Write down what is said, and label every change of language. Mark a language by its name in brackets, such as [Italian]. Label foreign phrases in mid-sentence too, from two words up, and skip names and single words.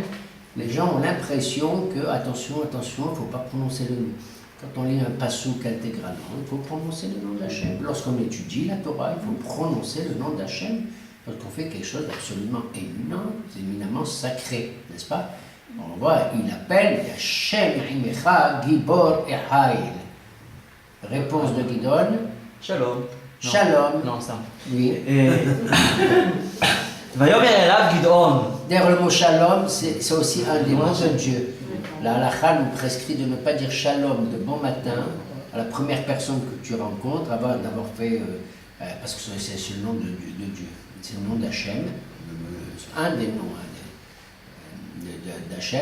[French] Les gens ont l'impression que, attention, il ne faut pas prononcer le nom. Quand on lit un passouk intégralement, il faut prononcer le nom d'Hachem. Lorsqu'on étudie la Torah, il faut prononcer le nom d'Hachem. Lorsqu'on fait quelque chose d'absolument éminemment sacré, n'est-ce pas? On voit, il appelle Hachem [Hebrew] עמך גבור החיל. [French] Réponse de Gidon. Shalom. Shalom. Non, ça. Oui. [Hebrew] ויאמר אליו גדעון. [French] D'ailleurs, le mot shalom, c'est aussi un des mots de Dieu. La halakha nous prescrit de ne pas dire shalom de bon matin à la première personne que tu rencontres avant d'avoir fait, parce que c'est le nom de Dieu, c'est le nom d'Hachem, un des noms d'Hachem.